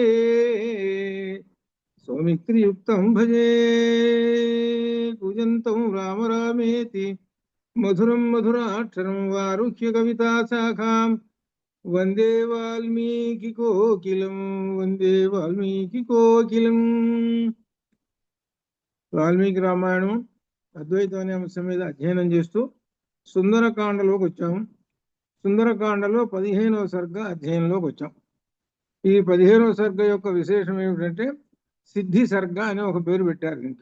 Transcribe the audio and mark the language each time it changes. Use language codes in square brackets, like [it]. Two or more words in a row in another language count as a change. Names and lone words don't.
[sa] कूजन्तं राम रामेति मधुरं मधुराक्षरं वारुह्य कविताशाखां वन्दे वाल्मीकिकोकिलं। [te] వాల్మీకి రామాయణం అద్వైతం అనే అంశం మీద అధ్యయనం చేస్తూ సుందరకాండలోకి వచ్చాము. సుందరకాండలో 15వ సర్గ అధ్యయనంలోకి వచ్చాం. ఈ 15వ సర్గ యొక్క విశేషం ఏమిటంటే సిద్ధి సర్గ అనే ఒక పేరు పెట్టారు దీనికి.